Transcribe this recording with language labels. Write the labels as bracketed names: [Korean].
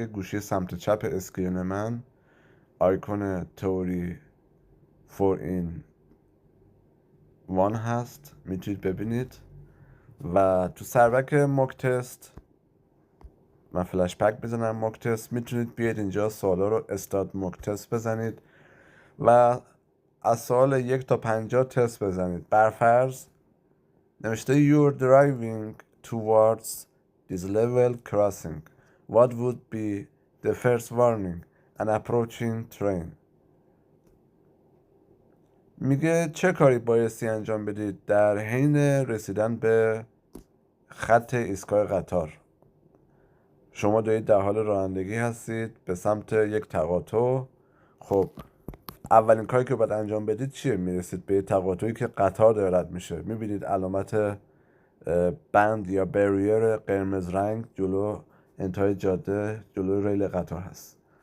[Persian] گوشی سمت چپ اسکرین من آیکون تئوری 4 in 1 هست، میتونید ببینید. و تو سربک موک تست من فلش پک بزنم موک تست، میتونید بیاید اینجا سوالا رو استارت موک تست بزنید و از سوال 1 تا 50 تست بزنید. برفرض نوشته [English] you're driving towards this level crossing. What would be the first warning? An approaching train. [Persian] میگه چه کاری بایستی انجام بدید در حین رسیدن به خط ایستگاه قطار؟ شما دارید در حال رانندگی هستید به سمت یک تقاطع. خب اولین کاری که باید انجام بدید چیه؟ میرسید به تقاطعی که قطار داره رد میشه، میبینید علامت بند یا بریر قرمز رنگ جلو انتهای جاده جلو ریل قطار هست.